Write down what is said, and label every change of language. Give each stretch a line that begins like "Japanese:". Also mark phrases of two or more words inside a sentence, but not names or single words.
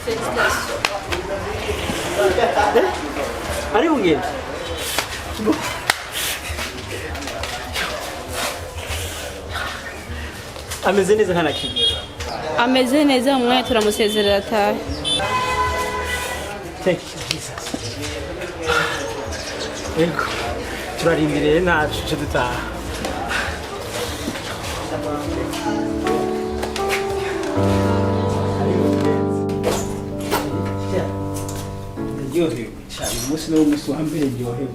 Kinyarwanda: ari ugenda ameze neza nta nakimwe ameze neza umwanya turamusezerera atahe
English: Thank you, Jesus.
Kinyarwanda: Ego, turarindiriye ntacu cyo dutaha. Ndyohewe cyane umunsi ni umunsi wa mbere ndyohewe.